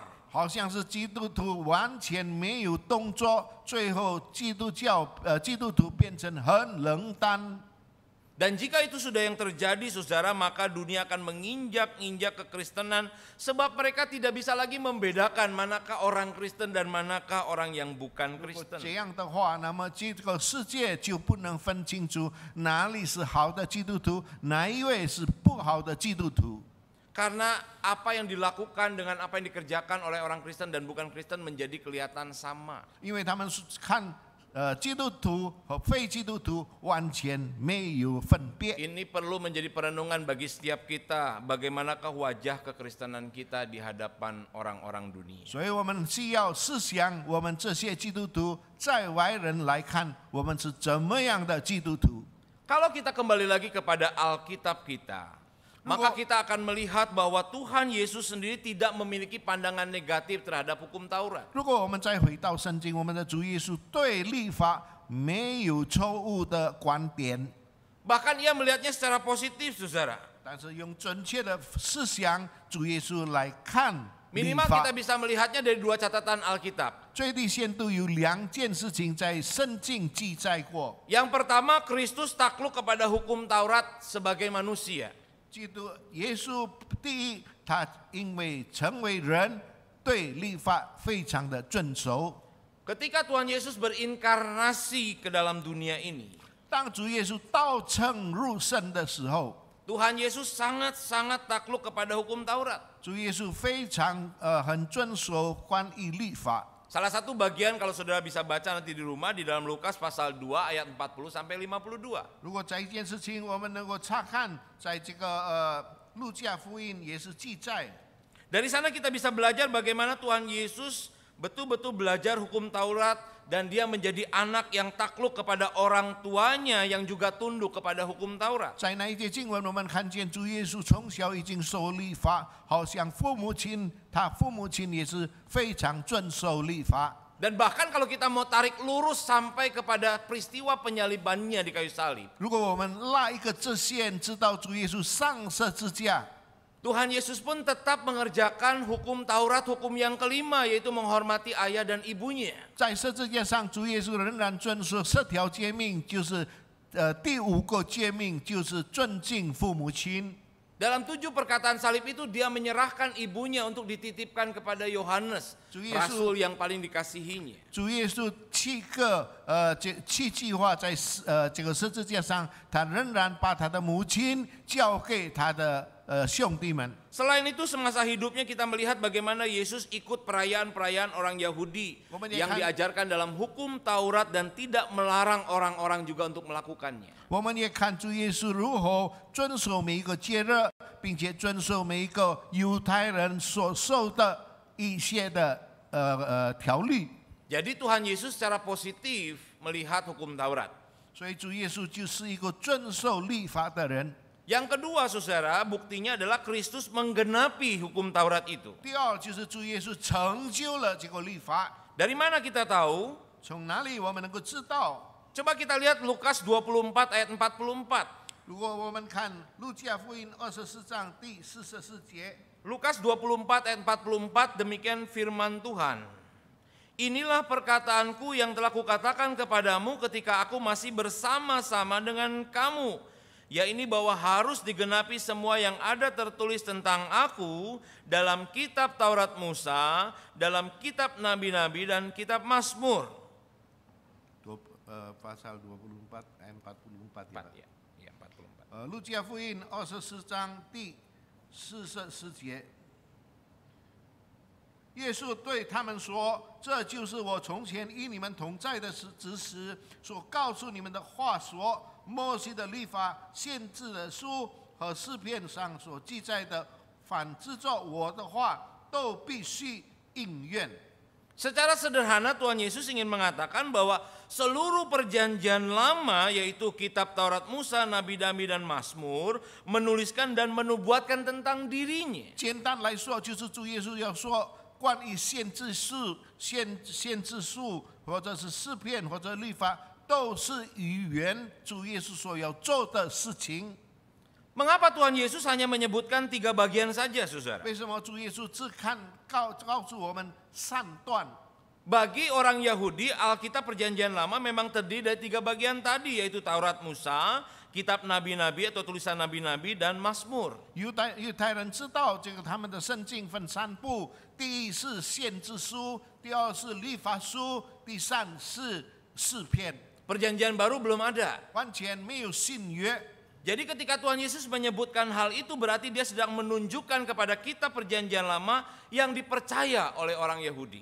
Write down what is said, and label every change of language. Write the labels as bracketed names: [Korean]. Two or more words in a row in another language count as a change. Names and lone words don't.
[Chinese] 好像是基督徒完全没有动作，最后基督徒变成很冷淡。 [Indonesian] Dan jika itu sudah yang terjadi, saudara, maka dunia akan menginjak-injak kekristenan sebab mereka tidak bisa lagi membedakan manakah orang Kristen dan manakah orang yang bukan [Chinese] 如果 [Indonesian] Kristen. [Chinese] 这样的话，那么这个世界就不能分清楚哪里是好的基督徒，哪一位是不好的基督徒。 [Indonesian] Karena apa yang dilakukan dengan apa yang dikerjakan oleh orang Kristen dan bukan Kristen menjadi kelihatan sama. [Chinese] 因为他们看基督徒和非基督徒完全没有分别。 [Indonesian] Ini perlu menjadi perenungan bagi setiap kita, bagaimanakah wajah kekristenan kita di hadapan orang-orang dunia. [Chinese] 所以我们需要思想，我们这些基督徒在外人来看，我们是怎么样的基督徒。 [Indonesian] Kalau kita kembali lagi kepada Alkitab kita, maka kita akan melihat bahwa Tuhan Yesus sendiri tidak memiliki pandangan negatif terhadap hukum Taurat. [Chinese] 如果我们再回到圣经，我们的主耶稣对律法没有错误的观点， [Indonesian] Bahkan ia melihatnya secara positif, saudara. [Chinese] 但是用准确的思想，主耶稣来看律 [Indonesian] Minimal [Chinese] 法 [Indonesian] kita。bisa melihatnya dari 2 catatan Alkitab. [Chinese] 最低限度有2件事情在圣经记载过。 [Indonesian] Yang pertama, Kristus takluk kepada hukum Taurat sebagai manusia. [Chinese] 基督耶稣第一，他因为成为人，对律法非常的遵守。 [Indonesian] Ketika Tuhan Yesus berinkarnasi ke dalam dunia ini, [Chinese] 当主耶稣道成肉身的时候， [Indonesian] Tuhan Yesus sangat-sangat takluk kepada hukum Taurat. [Chinese] 主耶稣非常很遵守关于律法。 [Indonesian] Salah satu bagian kalau saudara bisa baca nanti di rumah di dalam Lukas pasal 2 ayat 40 sampai 52. [Chinese] 如果这一件事情我们能够查看，在这个路加福音也是记载。 [Indonesian] Dari sana kita bisa belajar bagaimana Tuhan Yesus betul-betul belajar hukum Taurat dan dia menjadi anak yang takluk kepada orang tuanya yang juga tunduk kepada hukum Taurat. [Chinese] 在那一节经文，我们看见主耶稣从小已经受律法，好像父母亲，他父母亲也是非常遵守律法。 [Indonesian] Dan bahkan kalau kita mau tarik lurus sampai kepada peristiwa penyalibannya di kayu salib, [Chinese] 如果我们拉一个直线，知道主耶稣上十字架， [Indonesian] Tuhan Yesus pun tetap mengerjakan hukum Taurat, hukum yang kelima, yaitu menghormati ayah dan ibunya. [Chinese] 在十字架上，主耶稣仍然遵守10条诫命，就是第5个诫命就是尊敬父母亲。 [Indonesian] Dalam 7 perkataan salib itu dia menyerahkan ibunya untuk dititipkan kepada Yohanes, [Chinese] 主耶稣- [Indonesian] rasul yang paling dikasihinya. [Chinese] 主耶稣7句话在这个十字架上，他仍然把他的母亲交给他的兄弟们。 [Indonesian] Selain itu semasa hidupnya kita melihat bagaimana Yesus ikut perayaan-perayaan orang Yahudi yang diajarkan dalam hukum Taurat dan tidak melarang orang-orang juga untuk melakukannya. [Chinese] 我们也看主耶稣如何遵守每一个节日，并且遵守每一个犹太人所受的一些的条律。 [Indonesian] Jadi Tuhan Yesus secara positif melihat hukum Taurat. [Chinese] 所以主耶稣就是一个遵守律法的人。 [Indonesian] Yang kedua, saudara, buktinya adalah Kristus menggenapi hukum Taurat itu. [Chinese] 第二就是主耶稣成就了这个律法。 [Indonesian] Dari mana kita tahu? [Chinese] 从哪里我们能够知道？ [Indonesian] Coba kita lihat Lukas 24 ayat 44. [Chinese] 如果我们看路加福音24章第44节， [Indonesian] Lukas 24 ayat 44, demikian firman Tuhan. Inilah perkataanku yang telah kukatakan kepadamu ketika aku masih bersama-sama dengan kamu. Ya ini bahwa harus digenapi semua yang ada tertulis tentang aku dalam kitab Taurat Musa, dalam kitab Nabi-Nabi dan kitab Mazmur. pasal 24 ayat 44 4, ya, 44. [Chinese] 路加福音24章第44节，耶稣对他们说：“这就是我从前与你们同在的之时所告诉你们的话说，摩西的律法、先知的书和诗篇上所记载的，凡制作我的话，都必须应验。” [Indonesian] Secara sederhana Tuhan Yesus ingin mengatakan bahwa seluruh perjanjian lama yaitu kitab Taurat Musa, Nabi-Nabi dan Mazmur menuliskan dan menubuatkan tentang dirinya. [Chinese] 简单来说，就是主耶稣要说关于先知书、先知书，或者是诗篇或者律法，都是预言主耶稣所要做的事情。 [Indonesian] Mengapa Tuhan Yesus hanya menyebutkan 3 bagian saja, saudara? [Chinese] 为什么主耶稣只告诉我们3段？ [Indonesian] Bagi orang Yahudi, Alkitab Perjanjian Lama memang terdiri dari 3 bagian tadi, yaitu Taurat Musa, kitab Nabi-Nabi atau tulisan Nabi-Nabi dan Mazmur. [Chinese] 犹太人知道这个他们的圣经分3部，第一是先知书，第二是律法书，第三是诗篇。 [Indonesian] Perjanjian Baru belum ada. [Chinese] 完全没有新约。 [Indonesian] Jadi ketika Tuhan Yesus menyebutkan hal itu berarti dia sedang menunjukkan kepada kita perjanjian lama yang dipercaya oleh orang Yahudi.